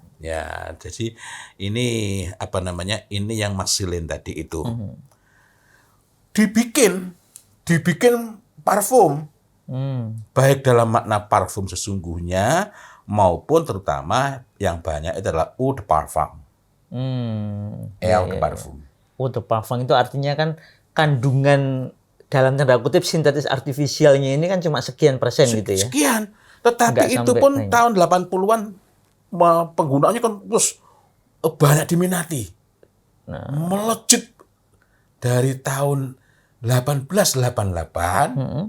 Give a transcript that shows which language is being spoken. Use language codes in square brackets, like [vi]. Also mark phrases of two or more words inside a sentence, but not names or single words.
[id] Ya, jadi ini apa namanya? Ini yang Maxylane tadi itu. Dibikin parfum. Baik dalam makna parfum sesungguhnya maupun terutama yang banyak itu adalah [fr] eau de parfum. Eau de parfum. Eau de parfum [id] itu artinya kan kandungan dalam tanda kutip sintetis artifisialnya ini kan cuma sekian persen gitu ya. Sekian. Tetapi itu pun tahun 80-an penggunaannya kan terus banyak diminati. Melejit dari tahun 1888.